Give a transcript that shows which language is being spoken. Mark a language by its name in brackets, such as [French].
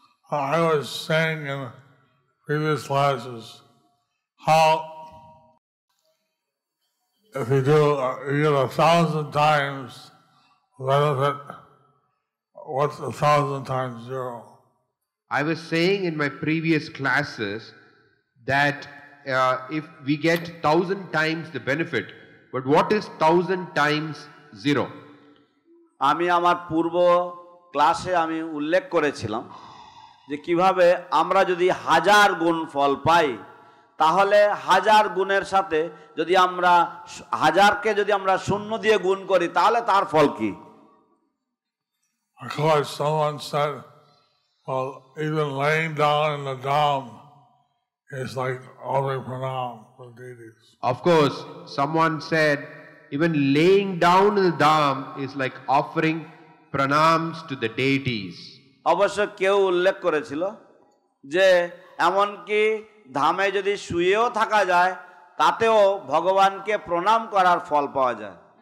[English] I was saying in previous classes how if you get 1,000 times benefit, what's 1,000 times 0? I was saying in my previous classes that if we get 1,000 times the benefit, but what is 1,000 times 0? [Bangla] আমি আমার পূর্ব ক্লাসে আমি উল্লেখ করেছিলাম যে কিভাবে আমরা যদি 1000 গুণ ফল পাই, তাহলে 1000 গুণের সাথে যদি আমরা 1000কে যদি আমরা 0 দিয়ে গুণ করি, তাহলে তার ফল কি? [English] Of course, someone said, well, even laying down in the dham is like offering pranam for deities. Of course, someone said even laying down in the dham is like offering pranams to the deities. [Bangla] অবশ্য কেউ উল্লেখ করেছিল যে এমনকি ধামে যদি শুয়েও থাকা যায়, তাতেও ভগবানকে প্রণাম করার ফল পাওয়া যায়।